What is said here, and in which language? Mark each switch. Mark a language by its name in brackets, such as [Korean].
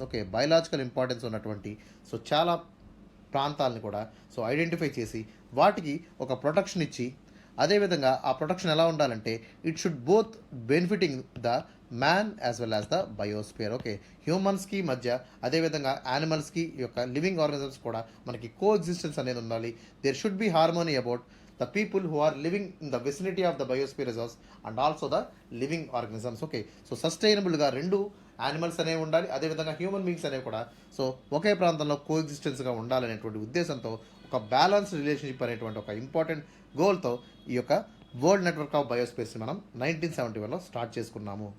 [Telugu] Okay, biological importance ఉన్నటువంటి so చాలా ప్రాంతాలని కూడా సో ఐడెంటిఫై చేసి వాటికి ఒక ప్రొటెక్షన్ ఇచ్చి, అదేవిధంగా ఆ ప్రొటెక్షన్ ఎలా ఉండాలంటే [English] It should both benefiting the man as well as the biosphere. [Telugu] Okay, హ్యూమన్స్కి మధ్య, అదేవిధంగా యానిమల్స్కి యొక్క లివింగ్ ఆర్గనిజమ్స్ కూడా మనకి కో ఎగ్జిస్టెన్స్ అనేది ఉండాలి. [English] There should be harmony about the people who are living in the vicinity of the biosphere reserves and also the living organisms. [Telugu] Okay, so సస్టైనబుల్గా రెండు animals అనేవి ఉండాలి, అదేవిధంగా హ్యూమన్ బీయింగ్స్ అనేవి కూడా సో ఒకే ప్రాంతంలో కో ఎగ్జిస్టెన్స్గా ఉండాలనేటువంటి ఉద్దేశంతో ఒక బ్యాలెన్స్ రిలేషన్షిప్ అనేటువంటి ఒక ఇంపార్టెంట్ గోల్తో ఈ యొక్క వరల్డ్ నెట్వర్క్ ఆఫ్ బయోస్పేస్ని మనం 1971లో స్టార్ట్ చేసుకున్నాము.